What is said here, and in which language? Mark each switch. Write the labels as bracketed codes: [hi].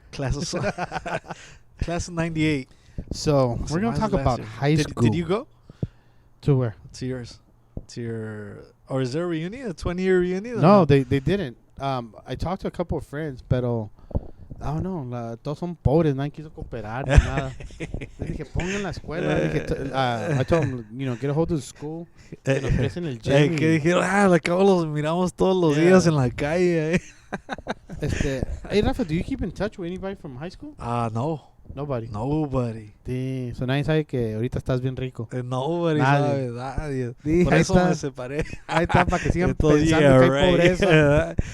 [en] Class of 98. So we're going to talk about high school. Did you go? To where? To yours. To your... Or is there a reunion? A 20-year reunion? No, they didn't. I talked to a couple of friends, [es] pero... [en] I don't know, [es] todos son pobres, nadie quiso cooperar, ni nada. Le dije, pongan la escuela. [en] I told them, get a hold of the school. [es] Que nos presten el gym. Que dijeron, al cabo los miramos todos los días en la calle. [en] Hey, Rafa, do you keep in touch with anybody from high school? No. Nobody. Damn. [es] So nadie sabe que ahorita estás bien rico. [en] Nobody [es] sabe, nadie. Sí, por eso me separé. Ahí está, para que sigan pensando que hay pobreza.